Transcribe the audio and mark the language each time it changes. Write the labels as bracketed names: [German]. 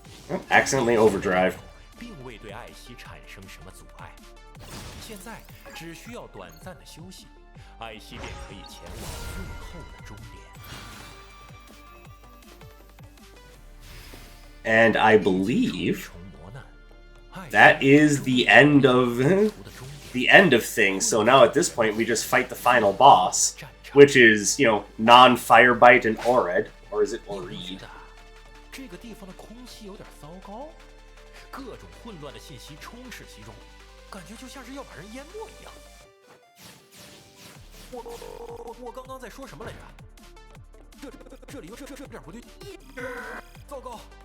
[English] Oh, accidentally overdrive. [Chinese] 并未对艾希产生什么阻碍。现在只需要短暂的休息，艾希便可以前往最后的终点。 [English] And I believe that is the end of things. So now at this point we just fight the final boss, which is, non-Firebite and Ored, or is it Oreed? [Chinese] 这个地方的空气有点糟糕，各种混乱的信息充斥其中，感觉就像是要把人淹没一样。我刚刚在说什么来着？这里有点不对，糟糕！